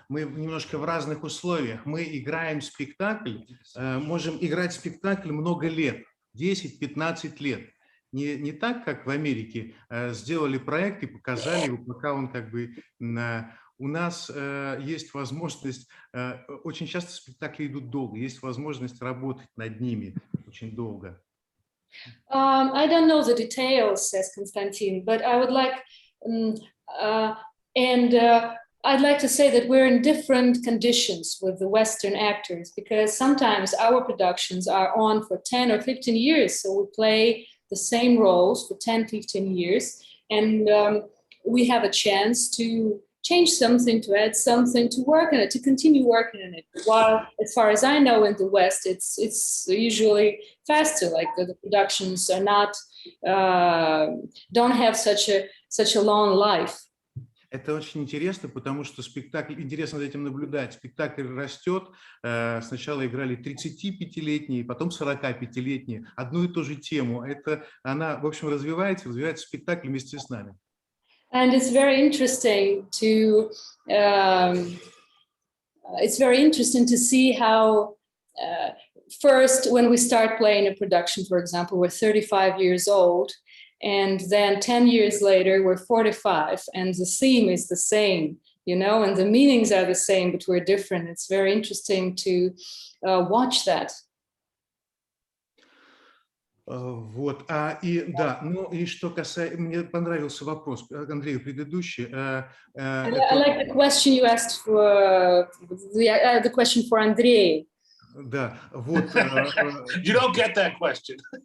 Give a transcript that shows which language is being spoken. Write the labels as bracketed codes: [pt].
[ru] Мы немножко в разных условиях. Мы играем спектакль, можем играть спектакль много лет, 10-15 лет. Не так, как в Америке, сделали проект и показали его, пока он как бы... У нас есть возможность, очень часто спектакли идут долго, есть возможность работать над ними очень долго. [en] I don't know the details, says Konstantin, but I would like, I'd like to say that we're in different conditions with the Western actors, because sometimes our productions are on for 10 or 15 years, so we play the same roles for 10, 15 years, and we have a chance to change something, to add something, to work on it, to continue working on it. While, as far as I know, in the West, it's usually faster. Like the productions are not, don't have such a long life. [ru] Это очень интересно, потому что спектакль, интересно за этим наблюдать, спектакль растет, сначала играли 35-летние, потом 45-летние, одну и ту же тему. Это она, в общем, развивается спектакль вместе с нами. [en] And it's very interesting to see how first, when we start playing a production, for example, we're 35 years old, and then 10 years later we're 45, and the theme is the same, you know, and the meanings are the same, but we're different. It's very interesting to watch that. [ru] Вот, и да, ну и что касается, мне понравился вопрос Андрею предыдущий. [en] I like the question you asked for, the question for Andrey. [ru] Да, вот. [en] You don't get that question.